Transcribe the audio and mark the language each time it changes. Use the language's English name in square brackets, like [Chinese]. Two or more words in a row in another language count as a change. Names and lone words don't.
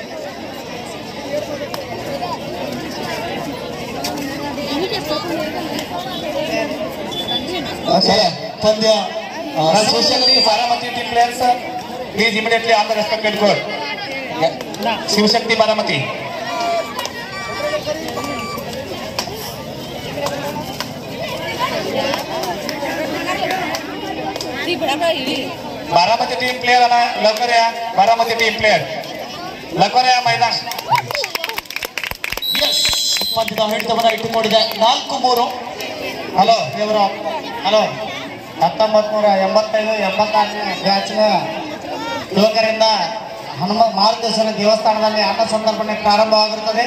[English] ಪಂದ್ಯ ಶಿವಶಕ್ತಿ ಬಾರಾಮತಿ team players please immediately on the respected court. [Marathi] ಶಿವಶಕ್ತಿ ಬಾರಾಮತಿ [English] team player [Marathi] लवकर या. बारामती [English] team player [Marathi] लवकर या मैदान. [Kannada] ಪಂದ್ಯದ ಹಿಡಿತವನ್ನು ಇಟ್ಟುಕೊಂಡಿದೆ 4-3. ಹಲೋ ದೇವರಾವ್, ಹಲೋ 1985-86 ಬ್ಯಾಚ್ನ ಯುವಕರಿಂದ ಮಾರುತೇಶ್ವರ ದೇವಸ್ಥಾನದಲ್ಲಿ ಅನ್ನ ಸಂದರ್ಪಣೆ ಪ್ರಾರಂಭವಾಗಿರುತ್ತದೆ.